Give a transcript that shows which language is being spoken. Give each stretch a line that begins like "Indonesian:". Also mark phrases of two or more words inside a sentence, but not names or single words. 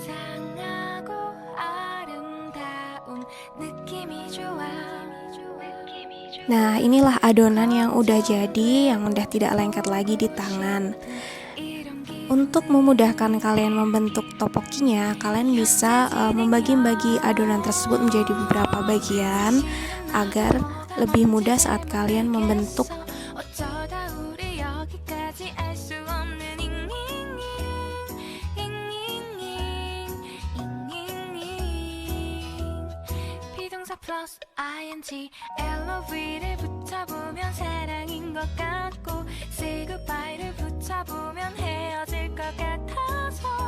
Indonesian: Nah, inilah adonan yang udah jadi, yang udah tidak lengket lagi di tangan. Untuk memudahkan kalian membentuk tteokbokkinya, kalian bisa membagi-bagi adonan tersebut menjadi beberapa bagian agar lebih mudah saat kalian membentuk.
Korean: 플러스 ing LOV를 붙여보면 사랑인 것 같고
English: say goodbye
Korean: 를 붙여보면 헤어질 것 같아서